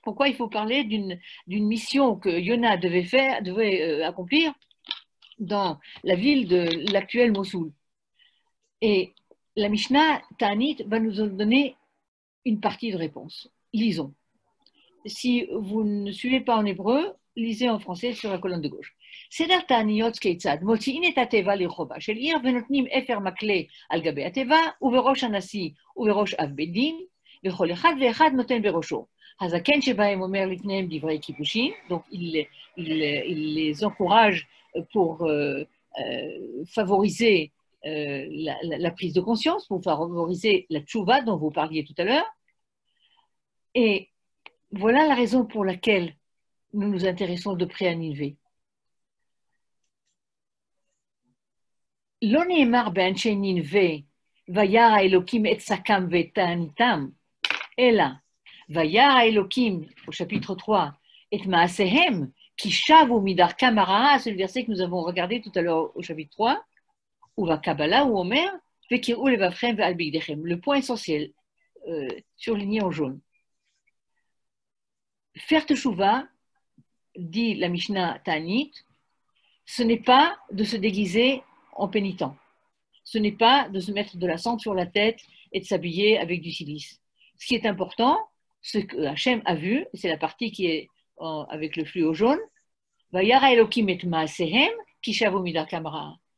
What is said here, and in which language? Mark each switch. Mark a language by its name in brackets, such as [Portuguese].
[French] Pourquoi il faut parler d'une mission que Yona devait accomplir dans la ville de l'actuel Mossoul? Et la Mishnah Ta'anit va nous donner une partie de réponse. Lisons. Si vous ne suivez pas en hébreu, lisez en français sur la colonne de gauche. [Hebrew] סדר תעניות כיצד, מוציאים את התיבה לרחובה של עיר ונותנים אפר מקלה על גבי התיבה ובראש הנשיא ובראש אב בית דין וכל אחד ואחד נותן בראשו. הזקן שבהם אומר לפניהם דברי כיבושין, [French] donc il les encourage pour favoriser la prise de conscience, pour favoriser la tchouva dont vous parliez tout à l'heure. Et voilà la raison pour laquelle nous nous intéressons de près à Nineveh. [Hebrew] לא נאמר באנשי נינווה, וירא האלוקים את שקם ואת תעניתם, אלא וירא האלוקים, [French] au chapitre 3, [Hebrew] את מעשיהם, כי שבו מדרכם הרעה, [French] c'est le verset que nous avons regardé tout à l'heure au chapitre 3, [Hebrew] ובקבלה הוא אומר, וקראו לבבכם ועל בגדיכם. [French] Le point essentiel, surligné en jaune. Faire teshuva, dit la Mishnah Ta'anit, ce n'est pas de se déguiser en pénitent. Ce n'est pas de se mettre de la cendre sur la tête et de s'habiller avec du silice. Ce qui est important, ce que Hachem a vu, c'est la partie qui est avec le fluo jaune, [Hebrew] Vayara Elokim et Maasehem ki shavu midakam ra'a.